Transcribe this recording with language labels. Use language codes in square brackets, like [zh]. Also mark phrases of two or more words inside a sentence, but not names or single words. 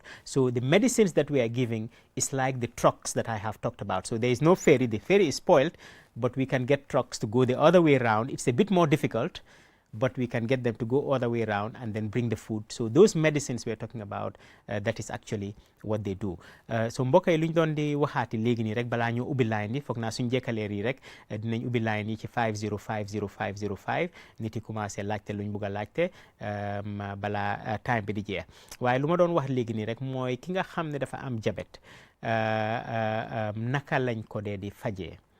[en] So the medicines that we are giving is like the trucks that I have talked about. So there is no ferry, the ferry is spoiled, but we can get trucks to go the other way around. It's a bit more difficult, but we can get them to go all the way around and then bring the food. So those medicines we are talking about, that is actually what they do. [wo] So mbokk yi lu ñu doon di waxaati léegi nii rek balaa ñu ubbi line yi, foog naa suñu jekkaleer yi rek dinañ ubbi line yi ci 5050505 nit yi [fr] commencé laajte [wo] luñ bugg a laajte balaa time bi di jeex. waaye lu ma doon wax léegi nii rek mooy ki nga xam ne dafa am diabète naka lañ ko dee di fajee.